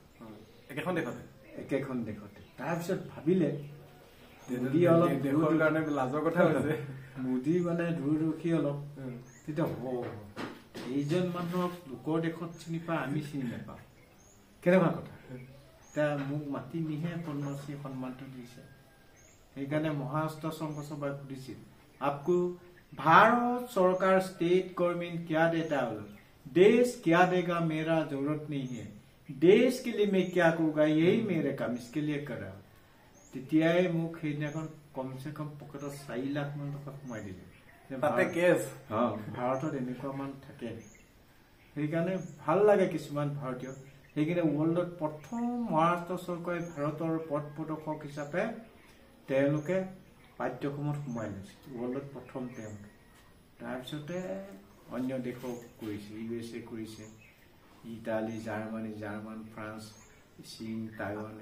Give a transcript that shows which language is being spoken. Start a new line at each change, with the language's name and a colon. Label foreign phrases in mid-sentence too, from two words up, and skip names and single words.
Assamese: একেখন দেশতে তাৰপিছত ভাবিলে মোদী অলপ দেশৰ কাৰণে লাজৰ কথা হৈছে মোদী মানে দূৰদৰ্শী অলপ তেতিয়া এইজন মানুহক লোকৰ দেশত চিনি পায় আমি চিনি নাপাওঁ কেনেকুৱা কথা এতিয়া মোক মাতি নিহে পদ্মশ্ৰী সন্মানটো দিছে সেইকাৰণে মহাৰাষ্ট্ৰ সংঘ সভাই সুধিছিল
Hindi: आपको भारत सरकार स्टेट गवर्नमेंट क्या देता है देश क्या देगा मेरा जरूरत नहीं है देश के लिए मैं क्या करूँगा यही मेरे काम इसके लिए कर रहा
Assamese: तेতিয়াই মোক সেইদিনাখন কমসে কম পকেটত 4 লাখ মান টকা সোমাই দিলে ভাৰতত এনেকুৱা মান থাকে সেইকাৰণে ভাল লাগে কিছুমান ভাৰতীয় সেইকাৰণে ৱৰ্ল্ডত প্ৰথম মহাৰাষ্ট্ৰ চৰকাৰে ভাৰতৰ পথ প্ৰদৰ্শক হিচাপে তেওঁলোকে পাঠ্যক্ৰমত সোমাই লৈছে ৱৰ্ল্ডত প্ৰথম তেওঁলোকে তাৰপিছতে অন্য দেশক কৰিছে USA কৰিছে ইটালী জাৰ্মান ফ্ৰান্স চীন টাইৱান এইবোৰ আছে